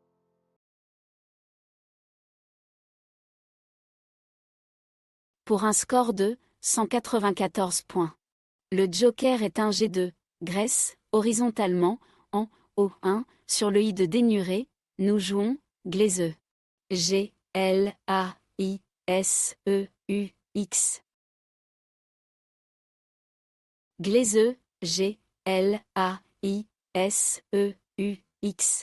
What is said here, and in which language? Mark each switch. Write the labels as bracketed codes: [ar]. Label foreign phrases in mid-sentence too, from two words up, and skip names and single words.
[fr] Pour un score de 194 points. Le joker est un G2, Grèce, horizontalement, en O1, sur le I de dénuré, nous jouons, Glaiseux. G, L, A, I, S, E, U, X. Glaiseux, G, L, A, I, S, E, U, X.